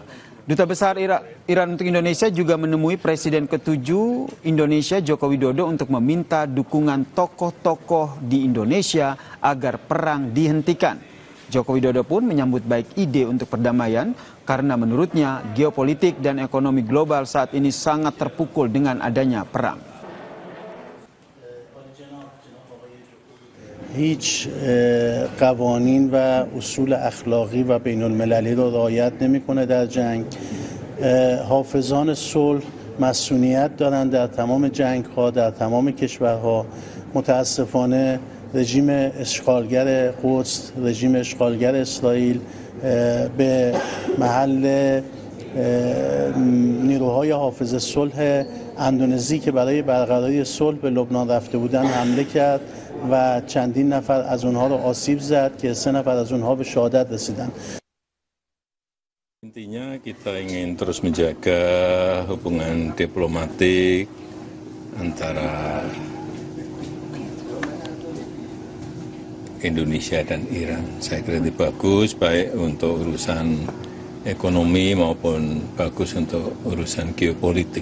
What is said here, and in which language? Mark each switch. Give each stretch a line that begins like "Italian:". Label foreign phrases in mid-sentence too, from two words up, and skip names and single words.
Indonesian: Duta Besar Iran untuk Indonesia juga menemui Presiden ke-7 Indonesia Joko Widodo untuk meminta dukungan tokoh-tokoh di Indonesia agar perang dihentikan. Joko Widodo pun menyambut baik ide untuk perdamaian karena menurutnya geopolitik dan ekonomi global saat ini sangat terpukul dengan adanya perang.
Persian: هیچ قوانین و اصول اخلاقی و بین المللی را رعایت نمی‌کنه در جنگ. حافظان صلح مسئولیت دارند در تمام جنگ‌ها در تمام کشورها. متاسفانه رژیم اشغالگر قدس، رژیم اشغالگر اسرائیل به محل نیروهای حافظ صلح اندونزی که برای برقراری صلح به لبنان رفته بودند حمله کرد و چندین نفر از اونها رو آسیب زد که 3 نفر از اونها به شهادت رسیدند.
Indonesian: Intinya kita ingin terus menjaga hubungan diplomatik antara Indonesia dan Iran. Saya kira itu bagus, baik untuk urusan ekonomi maupun bagus untuk urusan geopolitik.